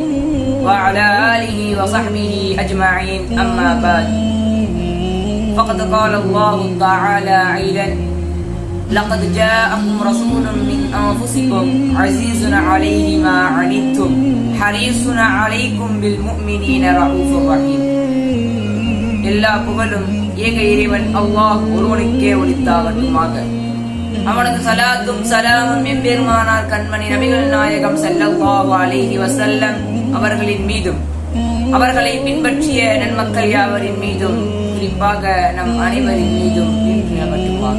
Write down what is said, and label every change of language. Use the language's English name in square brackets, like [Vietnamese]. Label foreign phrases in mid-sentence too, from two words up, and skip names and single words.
[Arabic] وعلى آله وصحبه أجمعين أما بعد فقد قال الله تعالى عيلا لقد جاءكم رسول من أنفسكم عزيز عليه ما عنتم حريص عليكم بالمؤمنين رؤوف رحيم [Tamil] எல்லா புகழும் ஏக இறைவன் அல்லாஹ் ஒருவனுக்கே உரித்தாகட்டுமாக. அவனது சலாத்தும் சலாமும் எம்பெருமானார் கண்மணி நபிகள் நாயகம் [Arabic] صلى الله عليه وسلم [Tamil] அவர்களின் மீதும் அவர்களை பின்பற்றிய நன்மக்கள் யாவரின் மீதும் குறிப்பாக நம் அனைவரின் மீதும் நிகழ்த்துமாக.